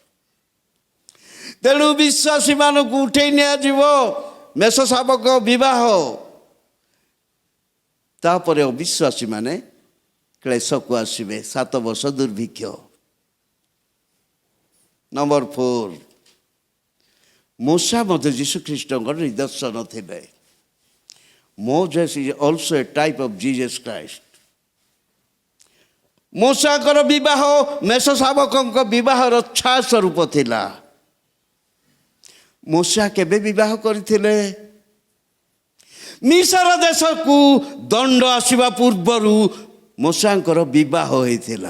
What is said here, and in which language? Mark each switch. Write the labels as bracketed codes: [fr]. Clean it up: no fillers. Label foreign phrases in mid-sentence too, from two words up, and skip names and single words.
[or] ତେଣୁ ବିଶ୍ୱାସୀମାନଙ୍କୁ ଉଠେଇ ନିଆଯିବ ମେଷଶାବକ ବିବାହ, ତାପରେ ଅବିଶ୍ୱାସୀମାନେ କ୍ଲେଶକୁ ଆସିବେ, 7 ବର୍ଷ ଦୁର୍ଭିକ୍ଷ। ନମ୍ବର 4 ମୂଷା ମଧ୍ୟ ଯୀଶୁଖ୍ରୀଷ୍ଟଙ୍କର ନିଦର୍ଶନ ଥିଲେ। [en] Moses is also a type of Jesus Christ. [or] ମୂଷାଙ୍କର ବିବାହ ମେଷଶାବକଙ୍କ ବିବାହର ଛାୟା ସ୍ୱରୂପ ଥିଲା। ମୂଷା କେବେ ବିବାହ କରିଥିଲେ? ମିଶର ଦେଶକୁ ଦଣ୍ଡ ଆସିବା ପୂର୍ବରୁ ମୂଷାଙ୍କର ବିବାହ ହୋଇଥିଲା।